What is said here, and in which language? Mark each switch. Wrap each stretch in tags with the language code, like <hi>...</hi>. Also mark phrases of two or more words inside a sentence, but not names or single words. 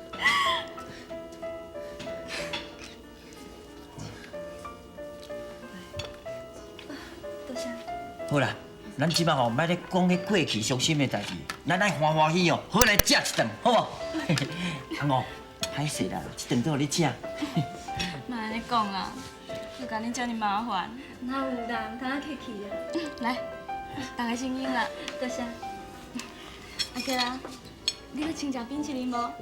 <nan>多谢。好啦，咱即摆吼，莫咧讲迄过去伤心的代志，咱爱欢欢喜哦，好来食一顿，好无？阿五，歹势啦，这顿都互你食。莫安尼讲啊，又甲你遮尔麻烦。哪有啦，唔通客气啊。来，大家先饮啦。多谢。阿哥啊，你要请食冰淇淋无？</nan>